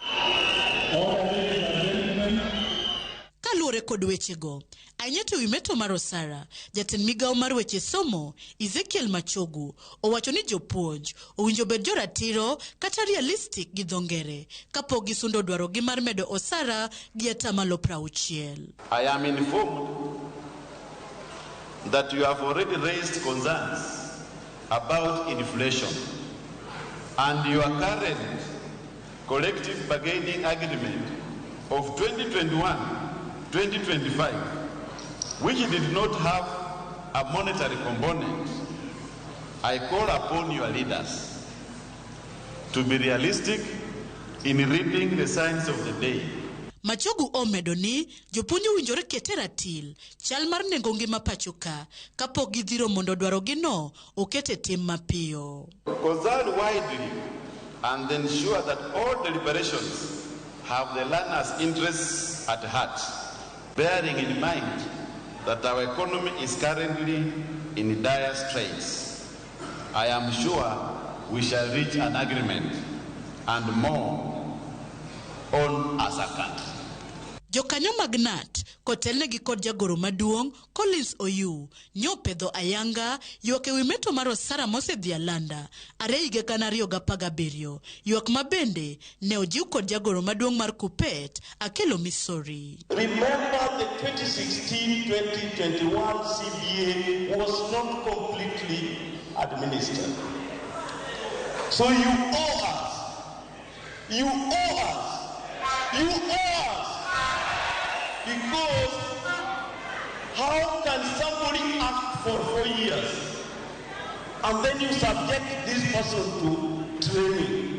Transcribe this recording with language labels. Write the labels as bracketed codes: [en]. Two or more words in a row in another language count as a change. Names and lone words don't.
[luo] Kaluwore kod wechego, ahinya to ewi meto mar osara, jatend migao mar weche somo Machogu owacho ni jopuonj owinjo bed joratiro kata realistic gi dhongere kapok gisundo dwaro gi mar medo osara gi atamalo 60. [en] I am informed that you have already raised concerns about inflation and your current collective bargaining agreement of 2021-2025, which did not have a monetary component. I call upon your leaders to be realistic in reading the signs of the day. [luo] Machogu omedo ni jopuonj owinjore kete ratil chal mar nengo ngima pacho ka kapok gidhiro mondo dwaro gino okete tim mapiyo. [en] Consult widely and ensure that all deliberations have the learner's interests at heart, bearing in mind that our economy is currently in dire straits. I am sure we shall reach an agreement and more on as a country. [luo] Jokanyo mag NAT kotelnegi kod jagoro maduong' Collins Oyu nyopedho ayanga ywak ewi meto mar osara mosedhi alanda are higa 2017, ywak mabende ne ojiw kod jagoro maduong' mar Kupet Akelo Misori. [en] Remember the 2016-2021 CBA was not completely administered. So you owe us. You owe us. You owe us. Because how can somebody act for 4 years and then you subject this person to training?